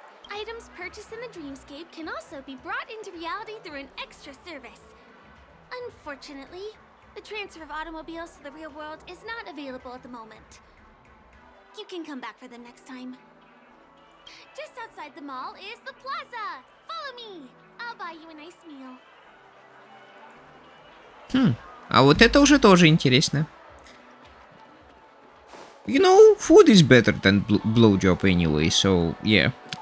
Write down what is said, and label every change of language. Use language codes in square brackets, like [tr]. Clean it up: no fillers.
[en] Items purchased in the Dreamscape can also be brought into reality through an extra service. Unfortunately, the transfer of automobiles to the real world is not available at the moment. You can come back for them next time. Just outside the mall is the plaza. Follow me. I'll buy you a nice meal. [ru] А вот это уже тоже интересно. [en] You know, food is better than blowjob anyway, so yeah.